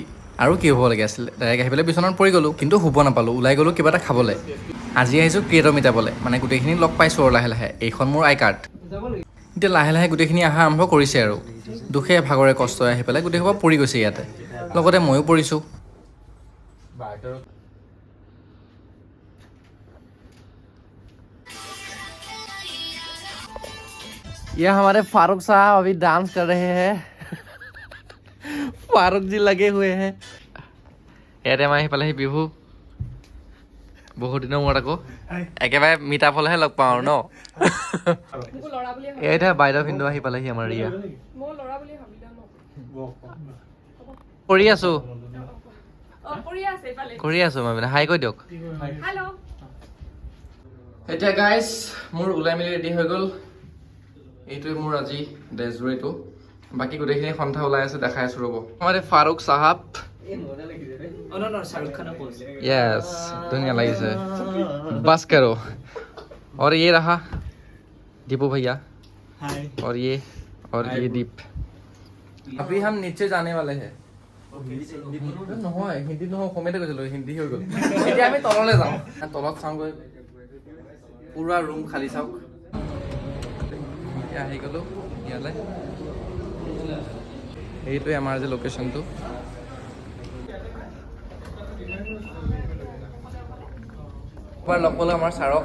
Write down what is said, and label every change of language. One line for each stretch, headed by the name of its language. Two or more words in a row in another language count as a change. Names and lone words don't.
Assamese: আৰু কি হ'ব লাগে আছিলে, ডাইৰেক্ট আহি পেলাই বিচনাত পৰি গ'লোঁ, কিন্তু শুব নাপালোঁ। ওলাই গ'লোঁ কিবা এটা খাবলৈ। আজি আহিছোঁ ক্ৰিয়েটৰ মিটাবলৈ, মানে গোটেইখিনি লগ পাইছোঁ আৰু লাহে লাহে। এইখন মোৰ
English: I card.
Assamese: এতিয়া লাহে লাহে গোটেইখিনি অহা আৰম্ভ কৰিছে আৰু দুখে ভাগৰে কষ্টৰে আহি পেলাই গোটেই সোপা পৰি গৈছে ইয়াতে, লগতে ময়ো পৰিছোঁ।
Hindi: ये हमारे फारूक साहब अभी डांस कर रहे हैं। फारूक जी लगे हुए हैं।
Assamese: ইয়াতে আমাৰ আহি পালেহি বিহু। বহুত দিনৰ মূৰত আকৌ একেবাৰে মিটাপ হ'লেহে লগ পাওঁ আৰু ন। এতিয়া বাইদেউ ভিনদেউ আহি পালেহি আমাৰ ৰিয়া। কৰি আছো মই মানে হাই কৈ দিয়ক। এতিয়া গাইজ মোৰ ওলাই মেলি ৰেডি হৈ গ'ল। এইটোৱে মোৰ আজি ড্ৰেছযোৰ এইটো। বাকী গোটেইখিনি সন্ধ্যা ওলাই আছে, দেখাই আছো ৰ'ব। আমাৰ ফাৰুক চাহাব।
Hindi: यस दुनिया लगी से बस करो। और ये रहा दीपू भैया, और ये दीप। अभी हम नीचे जाने वाले हैं।
Assamese: নহয় হিন্দী নহয়, অসমীয়াতে কৈছিলোঁ, হিন্দী হৈ গ'ল। এতিয়া আমি তললৈ যাওঁ, তলত চাওঁগৈ পুৰা ৰুম খালী চাওক। এতিয়া আহি গ'লোঁ ইয়ালৈ। এইটোৱে আমাৰ যে লোকেশ্যনটো। এবাৰ লগ পালোঁ আমাৰ ছাৰক।